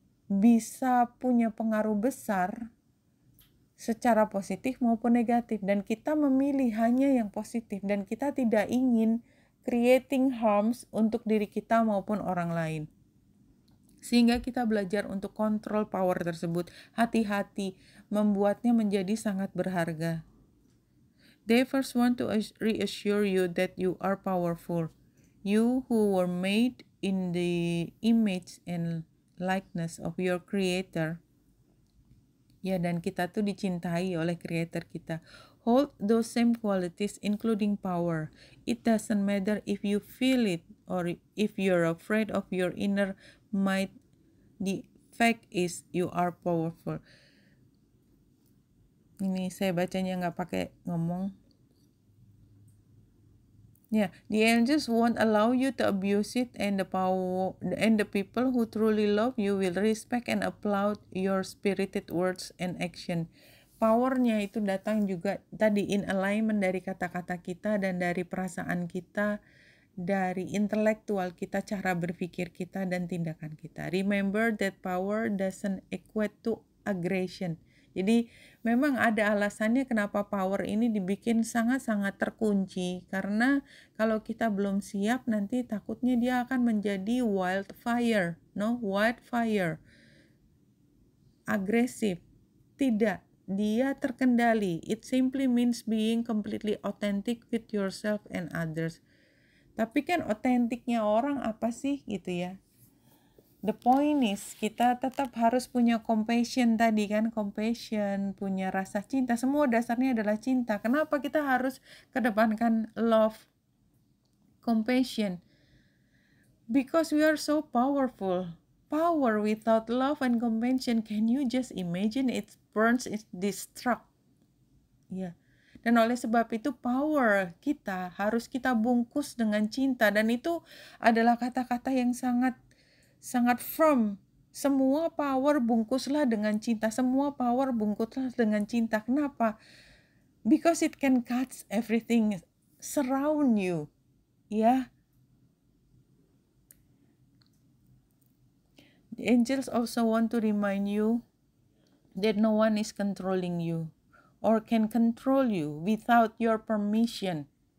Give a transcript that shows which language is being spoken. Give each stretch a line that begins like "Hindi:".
Indonesian: bisa punya pengaruh besar secara positif maupun negatif, dan kita memilih hanya yang positif, dan kita tidak ingin
English: creating harms
Indonesian: untuk diri kita maupun orang lain. Sehingga kita belajar untuk kontrol power tersebut, hati-hati, membuatnya menjadi sangat berharga.
English: They first want to reassure you that you are powerful. You who were made in the image and likeness of your creator.
Indonesian: Ya, dan kita tuh dicintai oleh creator kita.
English: Hold those same qualities including power. It doesn't matter if you feel it or if you're afraid of your inner might. The fact is you are powerful.
Indonesian: Ini saya bacanya nggak pakai ngomong.
English: Yeah, the angels won't allow you to abuse it, and the people who truly love you will respect and applaud your spirited words and action.
Indonesian: Powernya itu datang juga tadi
English: in alignment
Indonesian: dari kata-kata kita dan dari perasaan kita, dari intelektual kita, cara berpikir kita dan tindakan kita.
English: Remember that power doesn't equate to aggression.
Indonesian: Jadi memang ada alasannya kenapa power ini dibikin sangat-sangat terkunci, karena kalau kita belum siap nanti takutnya dia akan menjadi wildfire, wildfire, agresif. Tidak, dia terkendali.
English: It simply means being completely authentic with yourself and others.
Indonesian: Tapi kan otentiknya orang apa sih gitu ya.
English: The point is
Indonesian: kita tetap harus punya compassion tadi kan, compassion, punya rasa cinta, semua dasarnya adalah cinta. Kenapa kita harus kedepankan love, compassion?
English: Because we are so powerful. Power without love and compassion, can you just imagine? It burns, it destructs. Ya.
Indonesian: Dan oleh sebab itu power kita harus kita bungkus dengan cinta, dan itu adalah kata-kata yang sangat firm. Semua power bungkuslah dengan cinta. Semua power bungkuslah dengan cinta. Kenapa?
English: Because it can catch everything surround you. Ya. The angels also want to remind you that no one is controlling you or can control you without your permission.